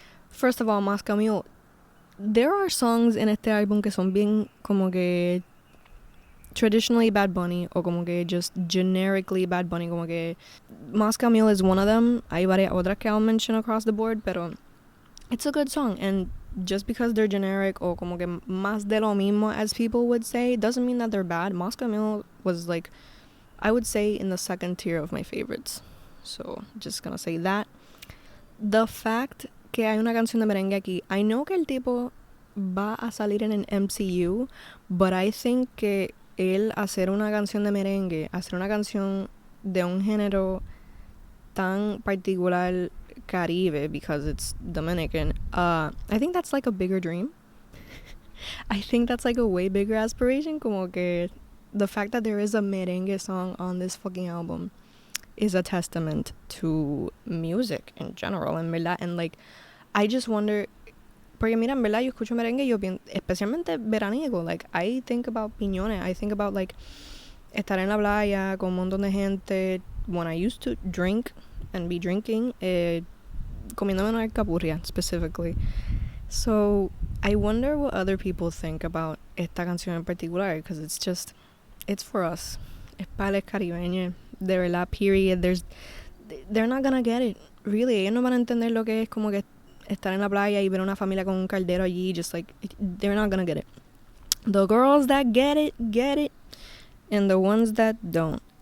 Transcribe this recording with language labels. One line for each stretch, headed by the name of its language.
English: First of all, Moscow Mule. There are songs
Spanish: en este álbum que son bien como que
English: traditionally Bad Bunny,
Spanish: o como que
English: just generically Bad Bunny, como que Moscow Mule is one of them.
Spanish: Hay varias otras que
English: I'll mention across the board, pero it's a good song, and just because they're generic
Spanish: o como que más de lo mismo,
English: as people would say, doesn't mean that they're bad. Moscow Mule was like, I would say, in the second tier of my favorites. So, just gonna say that. The fact
Spanish: que hay una canción de merengue aquí,
English: I know
Spanish: que el tipo va a salir en el MCU,
English: but I think
Spanish: que él hacer una canción de merengue, hacer una canción de un género tan particular Caribe,
English: because it's Dominican, I think that's like a bigger dream. I think that's like a way bigger aspiration.
Spanish: Como que
English: the fact that there is a merengue song on this fucking album is a testament to music in general,
Spanish: en verdad.
English: And like, I just wonder,
Spanish: porque mira, en verdad yo escucho merengue y yo pienso, especialmente veraniego,
English: like, I think about piñones, I think about like
Spanish: estar en la playa con un montón de gente,
English: when I used to drink and be drinking,
Spanish: comiéndome una alcapurria
English: specifically. So I wonder what other people think about
Spanish: esta canción en particular,
English: because it's for us.
Spanish: Es para los caribeños, de verdad, period.
English: They're not gonna get it, really.
Spanish: Ellos no van a entender lo que es como que estar en la playa y ver una familia con un caldero allí,
English: just like, they're not gonna get it. The girls that get it, and the ones that don't.